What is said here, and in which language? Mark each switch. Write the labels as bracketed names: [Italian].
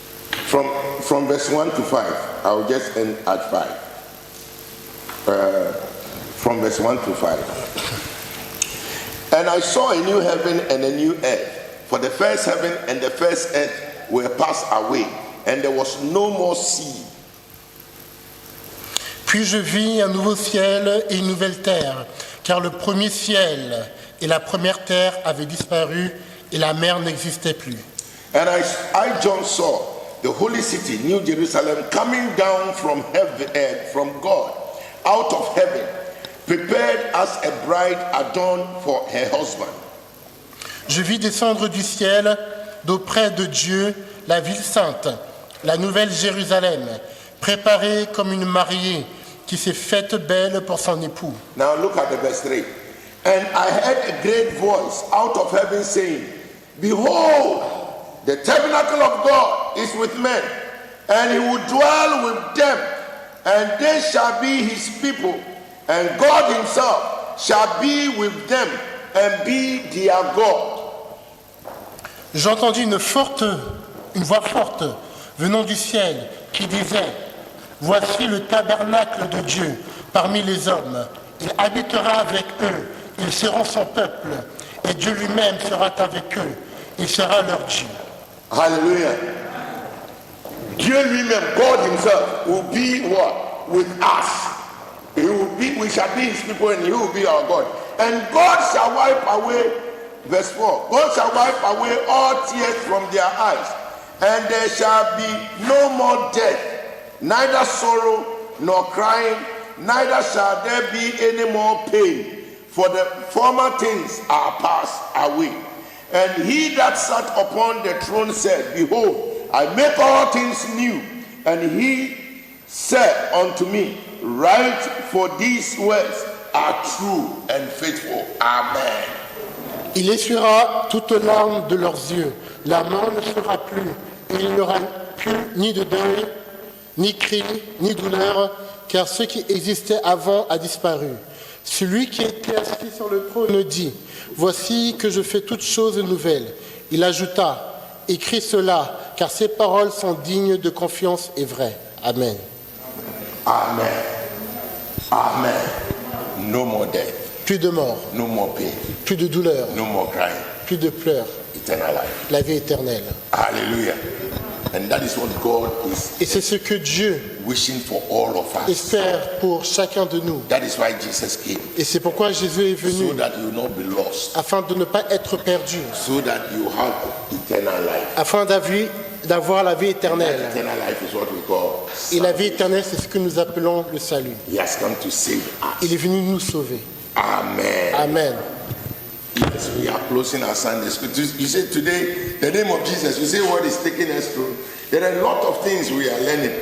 [English] From verse 1 to 5. I'll just end at 5. From verse 1 to 5. And I saw a new heaven and a new earth. For the first heaven and the first earth were passed away, and there was no more sea. [French] Puis je vis un nouveau ciel et une nouvelle terre, car le premier ciel et la première terre avaient disparu et la mer n'existait plus. [English] And I John saw the holy city, New Jerusalem, coming down from heaven, from God, out of heaven, prepared as a bride adorned for her husband. [French] Je vis descendre du ciel, d'auprès de Dieu, la ville sainte, la nouvelle Jérusalem, préparée comme une mariée qui s'est faite belle pour son époux. [English] Now look at the verse 3. And I heard a great voice out of heaven saying, Behold, the tabernacle of God is with men, and he will dwell with them, and they shall be his people, and God himself shall be with them, and be their God. [French] J'entendis une voix forte venant du ciel qui disait, Voici le tabernacle de Dieu parmi les hommes. Il habitera avec eux, ils seront son peuple, et Dieu lui-même sera avec eux. Il sera leur Dieu. [English] Hallelujah. [French] Dieu lui-même, [English] God himself, will be what? With us. We shall be his people and he will be our God. And God shall wipe away, verse 4, God shall wipe away all tears from their eyes, and there shall be no more death, neither sorrow nor crying, neither shall there be any more pain, for the former things are passed away. And he that sat upon the throne said, Behold, I make all things new. And he said unto me, Write, for these words are true and faithful. Amen. [French] Il essuiera toute larme de leurs yeux. La mort ne sera plus. Et il n'y aura plus ni de deuil, ni cri, ni douleur, car ce qui existait avant a disparu. Celui qui était assis sur le trône dit, Voici que je fais toutes choses nouvelles. Il ajouta, Écris cela, car ces paroles sont dignes de confiance et vraies. Amen. [English] Amen. Amen. No more death. [French] Plus de mort, [English] No more pain. [French] plus de douleur, [English] No more crying. [French] plus de pleurs, [English] Eternal life. [French] la vie éternelle. [English] Hallelujah. And that is what God is [French] Et c'est ce que Dieu [English] wishing for all of us. [French] espère pour chacun de nous. [English] That is why Jesus came. [French] Et c'est pourquoi Jésus est [English] So [French] venu, [English] that you will not be lost. [French] afin de ne pas être perdu, [English] So that you have eternal life. [French] afin d'avoir la vie éternelle. [English] Eternal life is what we call. [French] Et la vie éternelle, c'est ce que nous appelons le salut. [English] He has come to save us. [French] Il est venu nous sauver. Amen. Amen. [English] Yes, we are closing our Sunday school. You say today, the name of Jesus, you say what is taking us through. There are a lot of things we are learning.